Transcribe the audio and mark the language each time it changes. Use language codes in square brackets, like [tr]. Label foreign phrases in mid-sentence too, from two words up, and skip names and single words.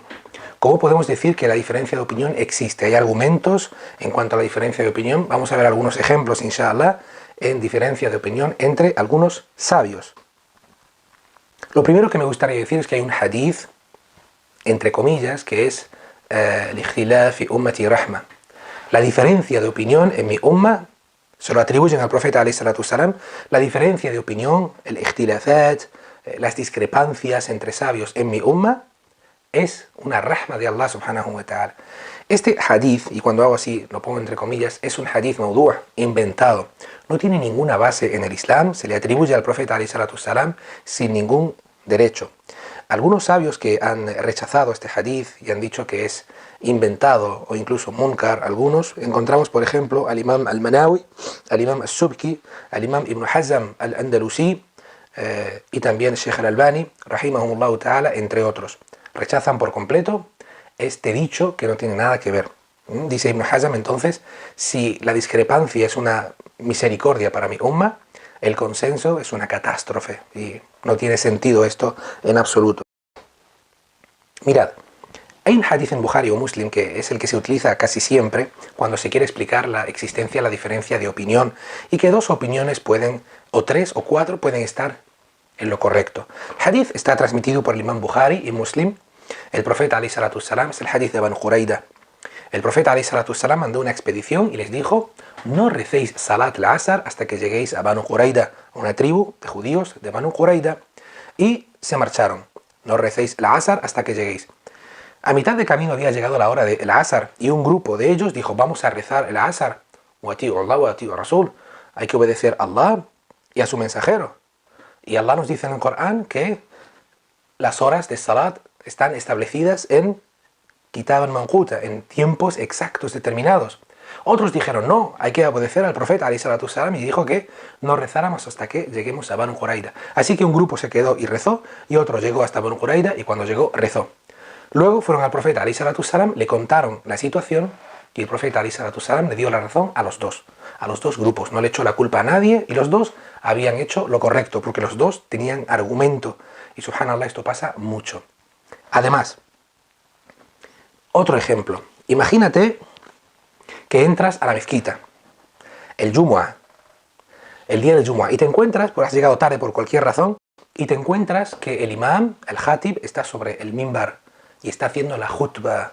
[es] ¿Cómo podemos decir que la diferencia de opinión existe? ¿Hay argumentos en cuanto a la diferencia de opinión? Vamos a ver algunos ejemplos [ar] إن شاء الله [es] en diferencia de opinión entre algunos sabios. Lo primero que me gustaría decir es que hay un hadith, entre comillas, que es [ar] الاختلاف في أمتي رحمة. [es] La diferencia de opinión en mi umma se lo atribuyen al profeta [ar] عليه الصلاة السلام. [es] La diferencia de opinión, el ikhtilafat, las discrepancias entre sabios en mi umma es una rahma de [ar] الله سبحانه وتعالى. [es] Este hadith, y cuando hago así lo pongo entre comillas, es un [ar] حديث موضوع', [es] inventado. No tiene ninguna base en el Islam, se le atribuye al profeta [ar] عليه الصلاة السلام [es] sin ningún derecho. Algunos sabios que han rechazado este hadith y han dicho que es inventado o incluso munkar, algunos encontramos por ejemplo al imam al-Manawi, al imam al-Subki, al imam Ibn Hazm al-Andalusi y también Sheikh al-Albani, [ar] رحمهم الله تعالى, [es] entre otros. Rechazan por completo este dicho que no tiene nada que ver. Dice Ibn Hazm entonces, si la discrepancia es una misericordia para mi umma, el consenso es una catástrofe y no tiene sentido esto en absoluto. Mirad, Hay un hadith en Bukhari o Muslim que es el que se utiliza casi siempre cuando se quiere explicar la existencia, la diferencia de opinión y que dos opiniones pueden, o tres o cuatro, pueden estar en lo correcto. El hadith está transmitido por el imam Bukhari y Muslim. El profeta [ar] عليه الصلاة السلام [es] es el hadith de Banu Qurayda. El profeta [ar] عليه الصلاة السلام [es] mandó una expedición y les dijo: no recéis [ar] صلاة العصر [es] hasta que lleguéis a Banu Qurayda, una tribu de judíos de Banu Qurayda, y se marcharon. No recéis al-asr hasta que lleguéis. A mitad de camino había llegado la hora del asr y un grupo de ellos dijo: vamos a rezar el asr. [ar] وأطيعوا الله وأطيعوا رسول. [es] Hay que obedecer a Allah y a su mensajero. Y Allah nos dice en el Corán que las horas de salat están establecidas en [ar] كتاب المنقوطة, [es] en tiempos exactos determinados. Otros dijeron: no, hay que obedecer al profeta [ar] عليه الصلاة السلام, [es] y dijo que no rezáramos hasta que lleguemos a Banu Qurayda. Así que un grupo se quedó y rezó, y otro llegó hasta Banu Qurayda y cuando llegó rezó. Luego fueron al profeta [ar] عليه الصلاة السلام, [es] le contaron la situación y el profeta [ar] عليه الصلاة السلام [es] le dio la razón a los dos grupos. No le echó la culpa a nadie y los dos habían hecho lo correcto porque los dos tenían argumento. Y subhanallah, esto pasa mucho. Además, otro ejemplo. Imagínate que entras a la mezquita, el día del Jumu'ah, y te encuentras, pues has llegado tarde por cualquier razón, y te encuentras que el imam, el khatib, está sobre el mimbar y está haciendo la khutbah.